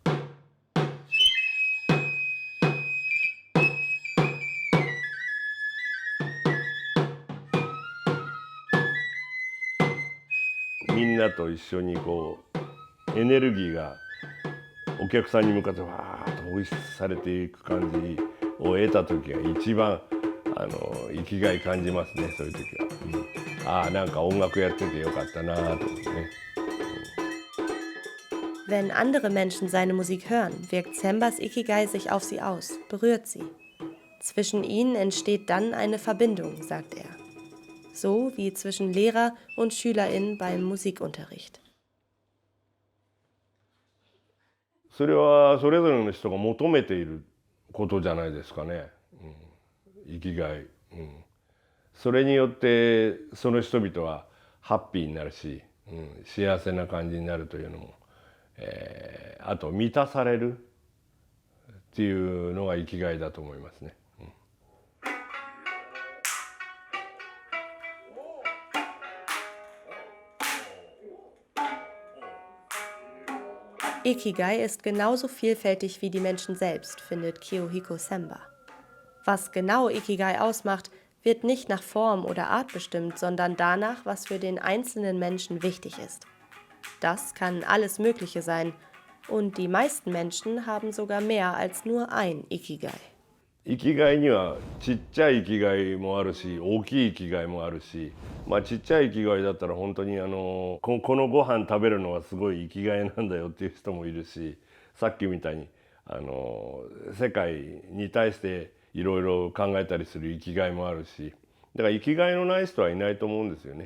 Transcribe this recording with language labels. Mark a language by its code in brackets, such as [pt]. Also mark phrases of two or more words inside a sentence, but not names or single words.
[ja] みんなと一緒にエネルギーがお客さんに向かってわーっと放出されていく感じを得た時が一番生きがい感じますね、そういう時は。ああ、なんか音楽やっててよかったなと思ってね。 [de] Wenn andere Menschen seine Musik hören, wirkt Sembas Ikigai sich auf sie aus, berührt sie. Zwischen ihnen entsteht dann eine Verbindung, sagt er. So wie zwischen Lehrer und SchülerInnen beim Musikunterricht. [ja] それはそれぞれの人が求めていることじゃないですかね、生きがい、それによってその人々はハッピーになるし、幸せな感じになるというのも、あと満たされるっていうのが生きがいだと思いますね。 [de] Ikigai ist genauso vielfältig wie die Menschen selbst, findet Kiyohiko Semba. Was genau Ikigai ausmacht, wird nicht nach Form oder Art bestimmt, sondern danach, was für den einzelnen Menschen wichtig ist. Das kann alles Mögliche sein. Und die meisten Menschen haben sogar mehr als nur ein Ikigai. [ja] 生きがいにはちっちゃい生きがいもあるし、大きい生きがいもあるし、ちっちゃい生きがいだったら本当にこのご飯食べるのはすごい生きがいなんだよっていう人もいるし、さっきみたいに世界に対していろいろ考えたりする生きがいもあるし、だから生きがいのない人はいないと思うんですよね。